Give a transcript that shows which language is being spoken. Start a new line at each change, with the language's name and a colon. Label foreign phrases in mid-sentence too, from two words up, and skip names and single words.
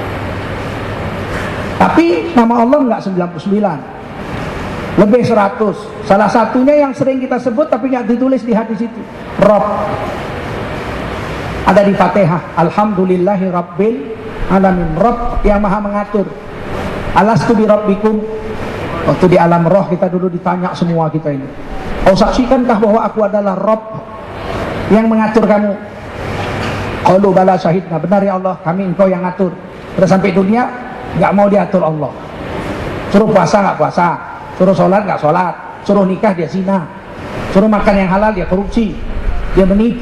Indonesian: Tapi nama Allah enggak 99, lebih 100. Salah satunya yang sering kita sebut tapi enggak ditulis di hadis itu, Rabb. Ada di Fatihah,
Arabic: الحمد لله رب العالمين.
Indonesian: Rabb yang maha mengatur.
Arabic: ألست بربكم.
Indonesian: Waktu di alam roh kita dulu ditanya semua kita ini, kau saksikankah bahwa aku adalah Rabb yang mengatur kamu?
Arabic: قالوا بلى شهدنا.
Indonesian: Benar ya Allah, kami engkau yang ngatur. Terus sampai dunia nggak mau diatur Allah. Suruh puasa nggak puasa, suruh sholat nggak sholat, suruh nikah dia zina, suruh makan yang halal dia korupsi, dia menipu.